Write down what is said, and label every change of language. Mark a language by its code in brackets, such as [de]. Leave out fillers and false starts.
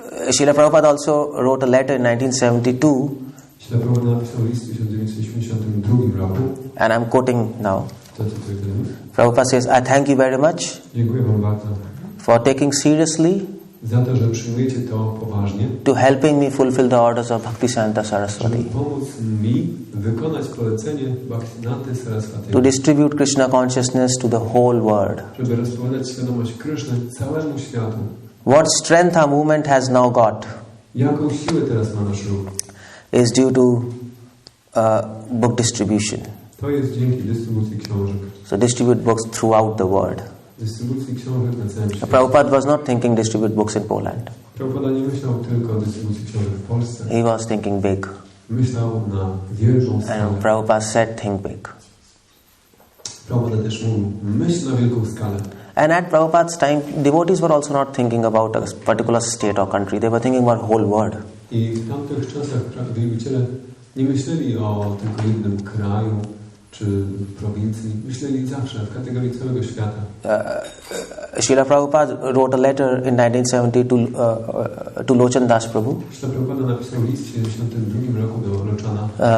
[en] Srila Prabhupada also wrote a letter in 1972. [pl] Śrila Prabhupada napisał list w 1972 roku. [en] And I'm quoting now. Prabhupada says, I thank you very much [pl] Dziękuję wam bardzo [en] for taking seriously [pl] za to, że przyjmujecie to poważnie, [en] to helping me fulfill the orders of Bhaktivedanta Saraswati, [pl] żeby pomóc mi wykonać polecenie Bhaktivedanty Saraswati, [en] to distribute Krishna Consciousness to the whole world. [pl] żeby rozprowadzać świadomość Kryszny całemu światu. [en] What strength our movement has now got [pl] Jaką siłę teraz ma nasz ruch? [en] is due to book distribution. [pl] To jest dzięki dystrybucji książek. [en] So distribute books throughout the world. [pl] Dystrybucji książek na całym świecie. [en] Prabhupada was not thinking distribute books in Poland. [pl] Prabhupada nie myślał tylko o dystrybucji książek w Polsce. [en] He was thinking big. [pl] Myślał na wielką skalę. [en] And Prabhupada said, think big. [pl] Prabhupada też mówił, myśl na wielką skalę. [en] And at Prabhupada's time, devotees were also not thinking about a particular state or country. They were thinking about whole world. [pl] I w tamtych czasach wielbiciele nie myśleli o tylko jednym kraju czy prowincji. Myśleli zawsze w kategorii całego świata. [en] Srila Prabhupada wrote a letter in 1970 to 𝗪𝗲𝗪𝗪𝗪𝗪 Prabhu. [pl] Srila Prabhupada napisał list w 1972 roku do Lochana.